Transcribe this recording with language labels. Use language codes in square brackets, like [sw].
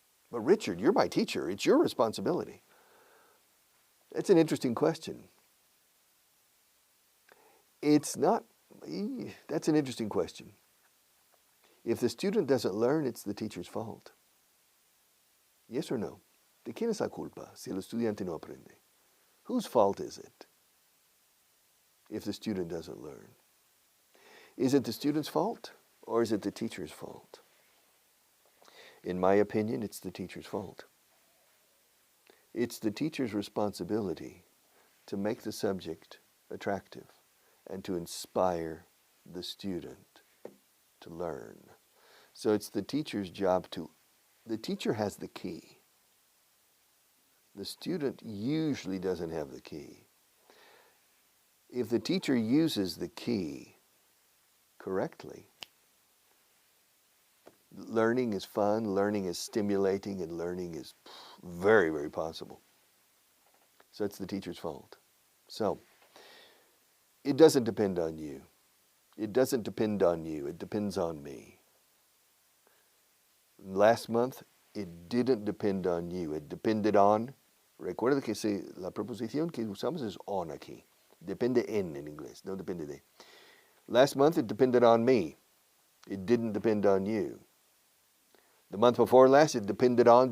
[en] But Richard, you're my teacher. It's your responsibility. It's an interesting question. It's not, that's an interesting question. If the student doesn't learn, it's the teacher's fault. Yes or no? [es] ¿De quién es la culpa si el estudiante no aprende? [en] Whose fault is it if the student doesn't learn? Is it the student's fault or is it the teacher's fault? In my opinion, it's the teacher's fault. It's the teacher's responsibility to make the subject attractive and to inspire the student to learn. So it's the teacher's job to, the teacher has the key. The student usually doesn't have the key. If the teacher uses the key correctly, learning is fun, learning is stimulating, and learning is very, very possible. So it's the teacher's fault. So it doesn't depend on you. It doesn't depend on you. It depends on me. Last month, it didn't depend on you. It depended on, [es] recuerda que la preposición que usamos es on aquí. Depende en inglés, no depende de. [en] Last month, it depended on me. It didn't depend on you. The month before last, it depended on.